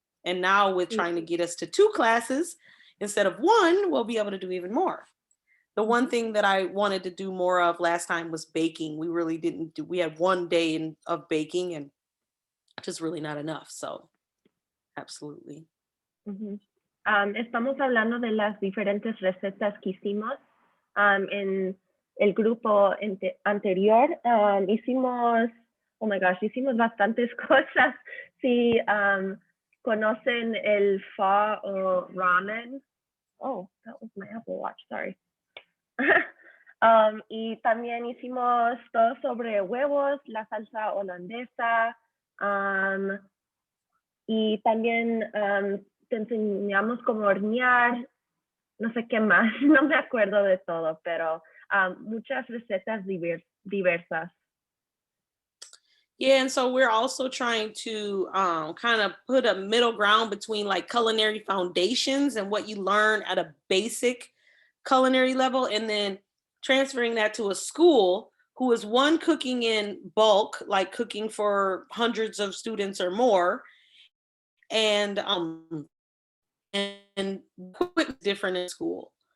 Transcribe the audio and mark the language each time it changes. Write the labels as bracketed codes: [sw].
[en] And now with trying to get us to 2 classes instead of 1, we'll be able to do even more. The one thing that I wanted to do more of last time was baking. We really didn't do, we had 1 day of baking and just really not enough. So absolutely. [es] Estamos hablando de las diferentes recetas que hicimos en el grupo anterior. Hicimos, oh my gosh, hicimos bastantes cosas. Si conocen el pho o ramen. [en] Oh, that was my Apple Watch, sorry. [es] Y también hicimos todo sobre huevos, la salsa holandesa, y también te enseñamos cómo hornear, no sé qué más, no me acuerdo de todo, pero muchas recetas diversas. [en] Yeah, and so we're also trying to kind of put a middle ground between like culinary foundations and what you learn at a basic culinary level, and then transferring that to a school who is cooking in bulk, like cooking for hundreds of students or more, and equipment different in school.